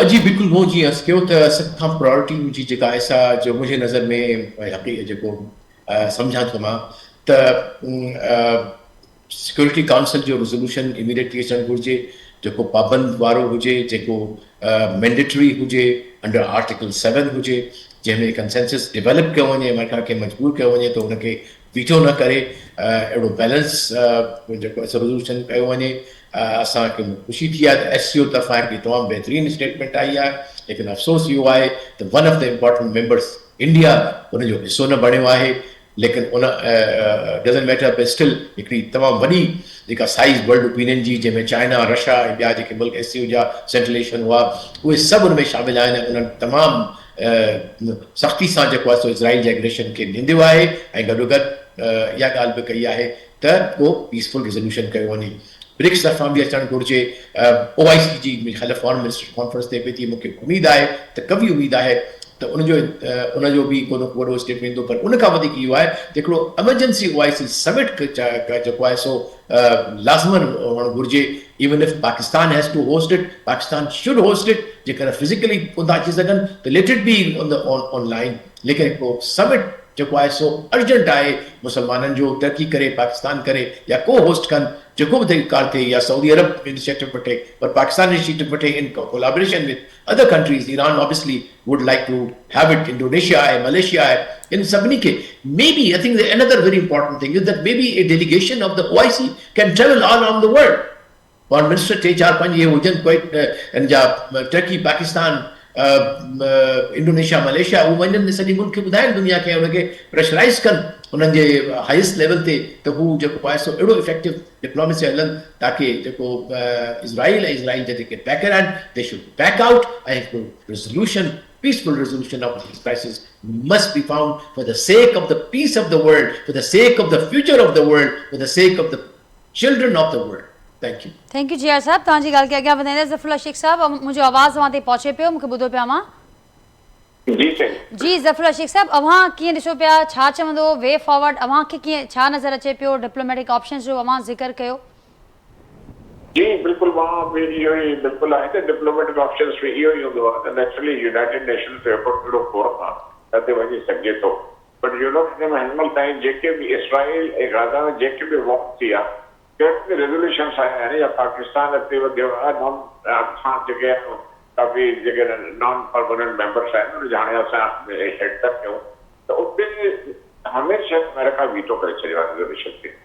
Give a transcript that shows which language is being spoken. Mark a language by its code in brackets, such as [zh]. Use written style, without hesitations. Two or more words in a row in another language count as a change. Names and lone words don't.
[sd] जी बिल्कुलु वो जी अर्ज़ु कयो त सभ खां प्रायोरिटी मुंहिंजी जेका आहे जो मुंहिंजे नज़र में जेको सम्झां थो मां त सिक्योरिटी काउंसिल जो रेज़ोल्यूशन इमीडिएटली अचणु घुरिजे, जेको पाबंद वारो हुजे, जेको मैंडेटरी हुजे, [en] under Article 7 [sd] हुजे, जंहिंमें कंसेंसस डेवलप कयो वञे, अमेरिका खे मजबूर कयो वञे त हुनखे वीटो न करे अहिड़ो बैलेंस जेको रेज़ोल्यूशन कयो वञे। असांखे ख़ुशी थी आहे त SCO तरफ़ां हिकिड़ी तमामु बहितरीनु स्टेटमेंट आई आहे, लेकिन अफ़सोस इहो आहे त [en] one of the important members [sd] इंडिया हुनजो हिसो न बणियो आहे। लेकिन उन [en] doesn't matter but still [sd] हिकिड़ी तमामु वॾी जेका साइज़ [en] world opinion [sd] जी जंहिंमें चाइना रशिया ऐं ॿिया जेके मुल्क SCO जा [en] Central Asian [sd] हुआ उहे सभु उन में शामिल आहिनि। उन्हनि तमामु सख़्ती सां जेको आहे सो इज़राइल जे एग्रेशन खे निंदियो आहे ऐं गॾोगॾु इहा ॻाल्हि बि कई आहे त को [en] peaceful resolution [sd] कयो वञे। ब्रिक्स तरफ़ां बि अचणु घुरिजे। OIC जी हल [en] foreign minister conference [sd] ते पई थी, मूंखे उमेद आहे त कवी उमेद आहे त उनजो बि को वॾो स्टेट वेंदो, पर उन खां वधीक इहो आहे त हिकिड़ो [en] emergency OIC summit [sd] जेको आहे सो लाज़मन हुअणु घुरिजे। [en] even if Pakistan has to host it, Pakistan should host it. [sd] जेकर फिज़िकली कोन था अची सघनि त [en] let it be online, [sd] लेकिन हिकिड़ो समिट जेको आहे सो अर्जेंट आहे मुसलमाननि जो तरक़ी करे पाकिस्तान करे या को होस्ट कनि, जेको बि तरीक़ार थिए, या सऊदी अरब इनिशिएटिव वठे पर पाकिस्तान इनिशिएटिव वठे [en] in collaboration with other countries. Iran obviously would like to have it, [sd] इंडोनेशिया आहे, मलेशिया आहे, इन सभिनी खे [en] maybe I think another very important thing is that maybe a delegation of the OIC can travel all around the world. Foreign Minister [sd] 3-4-5 ये हुजनि कोई इन जा टर्की, पाकिस्तान, इंडोनेशिया, मलेशिया, वो वञनि सॼे मुल्क खे ॿुधाइनि दुनिया खे, उनखे प्रेशराइज़ कनि उन्हनि जे [en] highest level [sd] ते त हू जेको आहे सो अहिड़ो [en] effective diplomacy [sd] हलनि ताकि जेको इज़राइल ऐं इज़राइल जा जेके बैकर आहिनि [en] they should back out [sd] ऐं हिकिड़ो रेज़ोल्यूशन [en] peaceful resolution of this crisis must be found for the sake of the peace of the world, for the sake of the future of the world, for the sake of the children of the world. Thank you. Thank you [sd] जियार साहब, तव्हांजी ॻाल्हि खे अॻियां वधाईंदे ज़फ़रुल्ला शेख साहब मुंहिंजो आवाज़ तव्हां ताईं पहुचे पियो, मूंखे ॿुधो पिया मां? जी ज़फ़रुल्ला शेख साहब, अव्हां कीअं ॾिसो पिया, छा चवंदो [en] way forward, [sd] अव्हां खे कीअं छा नज़र अचे पियो [en] diplomatic options [sd] जो अव्हां ज़िक्र कयो? जी बिल्कुल [hi] वहाँ पे [sd] इहो ई बिल्कुल आहे त [en] diplomatic options [sd] में इहो ई हूंदो आहे त नेचुरली यूनाइटेड नेशंस जो हिकिड़ो फोरम आहे ते वञी सघिजे थो। बट यूरोप में हिनमहिल ताईं जेके बि इसराइल ऐं गाज़ा में जेके बि वॉर थी आहे, कहिड़े बि रेज़ोल्यूशन्स आया आहिनि या पाकिस्तान अॻिते वधियो आहे, असां जेके काफ़ी जेके [en] non permanent members [sd] आहिनि उन हाणे असां हेड था कयूं त उते हमेशह अमेरिका वीटो करे छॾियो आहे रेज़ोल्यूशन खे।